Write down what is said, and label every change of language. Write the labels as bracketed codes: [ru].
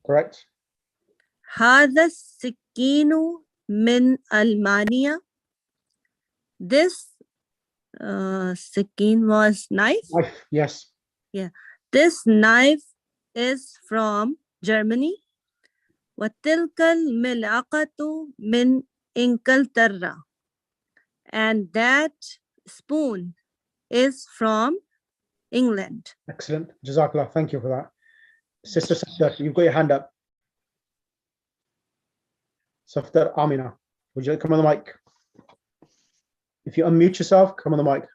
[en] Correct. [ar] هذا السكين من ألمانيا. [en] This سكين was knife. Yes. Yeah. This knife is from Germany. [ar] وتلك الملعقة من إنجلترا. [en] And that spoon is from England. Excellent. Jazakallah. Thank you for that. Sister Safdar, you've got your hand up. Safdar Amina, would you like to come on the mic? If you unmute yourself, come on the mic.